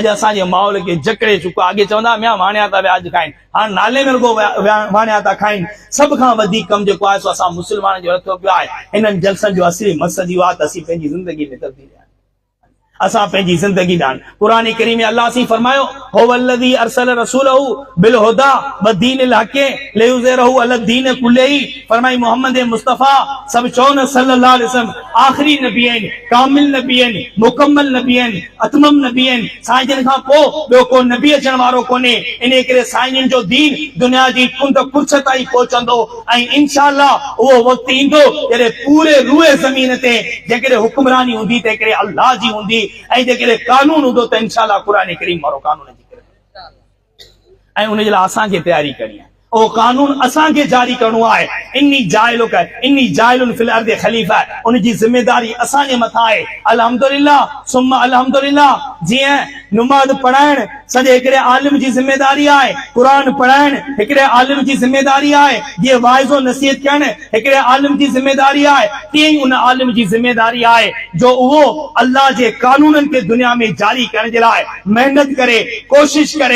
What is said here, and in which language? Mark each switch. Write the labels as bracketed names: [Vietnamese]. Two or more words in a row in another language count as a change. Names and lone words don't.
[Sindhi] अॼु असांजे माहौल खे जकड़े चुको आहे। अॻे चवंदा मिया वाणिया था व्याज खाइनि, हाणे नाले में रुगो वाणिया था खाइनि। सभ खां वधीक कमु जेको आहे सो असां मुस्लमाननि जो रखियो पियो आहे। हिननि जलसनि जो असली मक़सद इहो आहे त असीं पंहिंजी ज़िंदगी में तब्दीली आयूं, असां पंहिंजी ज़िंदगी ॾांहुं। क़ुरान करीम में अल्लाह सी फरमायो, [Arabic] هو الذي أرسل رسوله بالهدى ودين الحق ليظهره على الدين كله. [Sindhi] फरमाई मोहम्मद मुस्तफ़ा सभु चओ न [Arabic] صلى الله عليه وسلم [Sindhi] आख़िरी नबी आहिनि, कामिल नबी आहिनि, मुकम्मल नबी आहिनि, अतमम नबी आहिनि। साईं जिन खां पोइ ॿियो को नबी अचण वारो कोन्हे। इन करे साईं जो दीन दुनिया जी कुंड कुर्छ ताईं पहुचंदो ऐं इंशाअल्लाह उहो वक़्तु ईंदो जॾहिं पूरे रूए ज़मीन ते जेकॾहिं हुक्मरानी हूंदी त हिकिड़े अल्लाह जी हूंदी ऐं जेकॾहिं कानून हूंदो त इंशाअल्लाह क़ुरान करीम वारो कानून जी ऐं उनजे लाइ असांखे तयारी करणी आहे। ओ कानून असांखे जारी करणो आहे। [Arabic] إني جاعل في الأرض خليفة, [Sindhi] उनजी ज़िमेदारी असांजे मथां आहे। [Arabic] الحمد لله ثم الحمد لله. [Sindhi] जीअं नमाज़ पढ़ाइण सॼे हिकिड़े आलिम जी ज़िमेदारी आहे, क़ुरान पढ़ाइण हिकिड़े आलिम जी ज़िमेदारी आहे, जीअं वाइज़ो नसीहत करण हिकिड़े आलिम जी ज़िमेदारी आहे, तीअं ई उन आलिम जी ज़िमेदारी आहे जो उहो अल्लाह जे कानूननि खे दुनिया में जारी करण जे लाइ महिनत करे, कोशिश करे।